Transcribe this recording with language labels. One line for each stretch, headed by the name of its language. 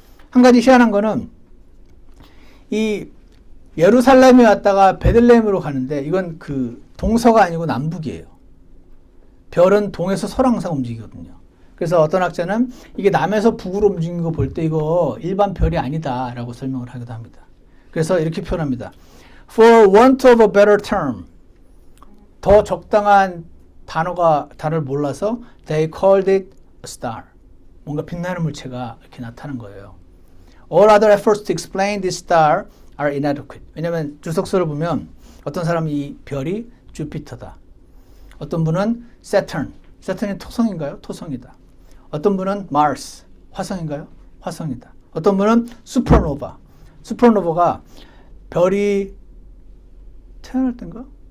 Korean: 한 가지 희한한 거는 이 예루살렘에 왔다가 베들레헴으로 가는데 이건 그 동서가 아니고 남북이에요. 별은 동에서 서로 항상 움직이거든요. 그래서 어떤 학자는 이게 남에서 북으로 움직이는 거 볼 때 이거 일반 별이 아니다라고 설명을 하기도 합니다. 그래서 이렇게 표현합니다.
English: For want of a better term,
Korean: 더 적당한 단어를 몰라서
English: they called it a star.
Korean: 뭔가 빛나는 물체가 이렇게 나타난 거예요.
English: All other efforts to explain this star are inadequate.
Korean: 왜냐하면 주석서를 보면 어떤 사람은 이 별이 주피터다. 어떤 분은 Saturn. Saturn이 토성인가요? 토성이다. 어떤 분은 Mars. 화성인가요? 화성이다. 어떤 분은 Supernova. Supernova가 별이 태어날 때인가?